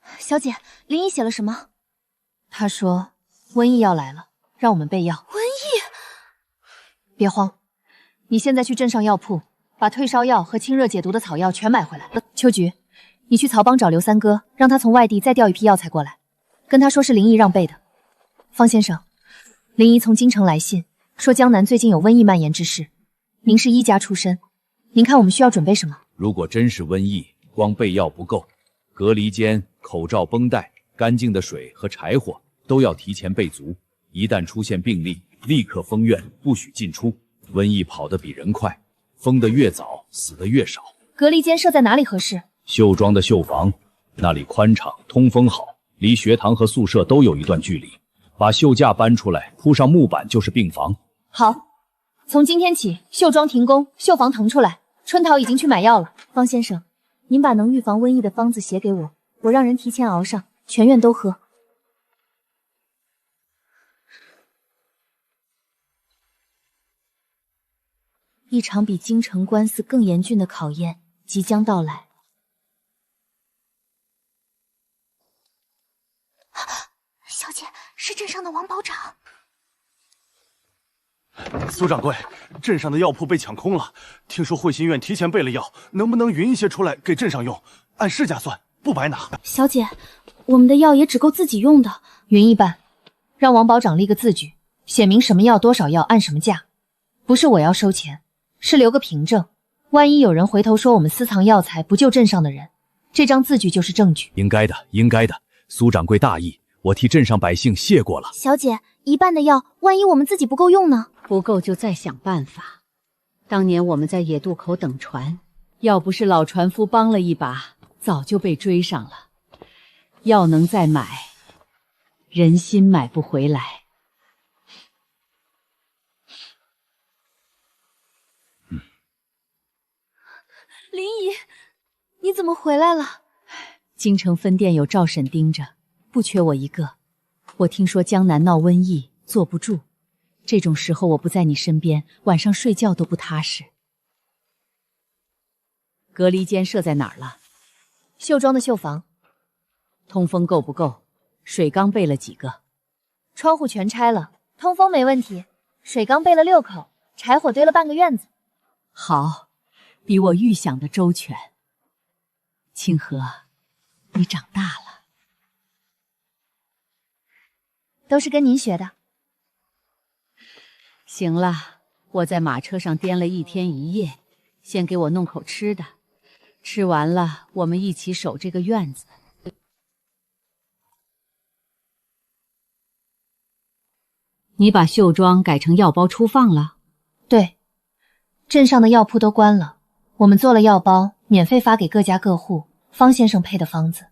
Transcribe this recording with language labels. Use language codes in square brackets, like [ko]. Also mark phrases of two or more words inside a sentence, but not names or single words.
[zh] 小姐，林姨寫了什麼？她说瘟疫要来了，讓我們備藥。瘟疫？別慌，你現在去鎮上藥鋪，把退燒藥和清熱解毒的草藥全買回來。秋菊，你去曹幫找劉三哥，讓他從外地再調一批藥材過來，跟他說是林姨讓備的。方先生，林姨從京城來信，說江南最近有瘟疫蔓延之事。您是医家出身，您看我们需要準備什麼？如果真是瘟疫，光備藥不夠，隔離間、口罩、繃帶、乾淨的水和柴火都要提前備足。一旦出現病例，立刻封院，不許進出。瘟疫跑得比人快，封得越早，死得越少。隔離間設在哪裡合適？秀莊的秀房，那裡寬敞，通風好，離學堂和宿舍都有一段距離。把秀架搬出來，鋪上木板就是病房。好，從今天起，秀莊停工，秀房騰出來。春桃已經去買藥了。方先生，您把能預防瘟疫的方子寫給我，我讓人提前熬上，全院都喝。一場比京城官司更严峻的考驗即将到来。小姐，是镇上的王保长。蘇掌櫃，鎮上的藥鋪被搶空了，聽說惠心院提前備了藥，能不能勻一些出來給鎮上用？按市價算，不白拿。小姐，我們的藥也只夠自己用的，勻一半，讓王保長立個字據，寫明什麼藥多少藥按什麼價。不是我要收錢，是留個憑證，萬一有人回頭說我們私藏藥材不救鎮上的人，這張字據就是證據。應該的，應該的。蘇掌櫃大義，我替鎮上百姓謝過了。小姐，一半的藥，萬一我們自己不夠用呢？不夠就再想辦法。當年我們在野渡口等船，要不是老船夫幫了一把，早就被追上了。藥能再買，人心買不回來。林姨，你怎么回来了？京城分店有赵婶盯着，不缺我一個。我聽說江南鬧瘟疫，坐不住。這種時候我不在你身邊，晚上睡覺都不踏實。隔離間設在哪兒了？秀莊的秀房。通風夠不夠？水缸備了幾個？窗戶全拆了，通風沒問題。水缸備了6口，柴火堆了半個院子。好，比我預想的周全。清河，你長大了。都是跟您學的。行了，我在馬車上顛了1天1夜，先給我弄口吃的，吃完了我們一起守這個院子。你把秀莊改成藥包出放了？對，鎮上的藥鋪都關了，我們做了藥包，免費發給各家各戶。方先生配的方子。